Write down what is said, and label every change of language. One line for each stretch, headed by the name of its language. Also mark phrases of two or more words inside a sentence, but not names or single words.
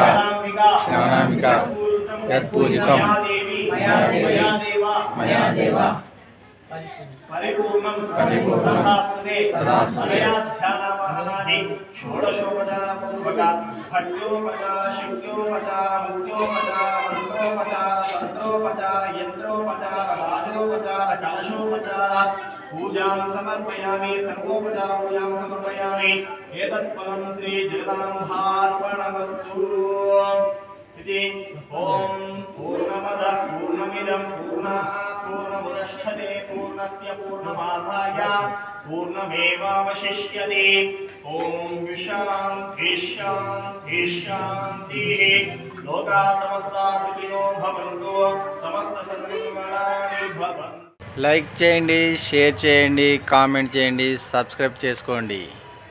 Sanskrit: జ్ఞానాంబిక యత్పూజితం మయా దేవ పరిపూర్ణం తథాస్తుతే అనయా ధ్యానవాహనాది షోడశోపచార పూర్వక ఖడ్యోపచార శక్యోపచార ముఖ్యోపచార మంత్రోపచార తంత్రోపచార యంత్రోపచార రాజోపచార కలశోపచార పూజాం సమర్పయామి సర్వోపచార పూజాం సమర్పయామి ఏతత్ ఫలం శ్రీ జగదాంబార్పణమస్తు इति ओम पूर्णमद पूर्णमिदं पूर्णात् पूर्णमुदच्छते पूर्णस्य पूर्णमादाय पूर्णमेवावशिष्यते ओम शान्ति शान्ति शान्तिः लोका समस्ता सुखिनो भवन्तु समस्त सन्मङ्गलानि भवन्तु।
Telugu: లైక్ చేయండి, షేర్ చేయండి, కామెంట్ చేయండి, సబ్స్క్రైబ్ చేసుకోండి।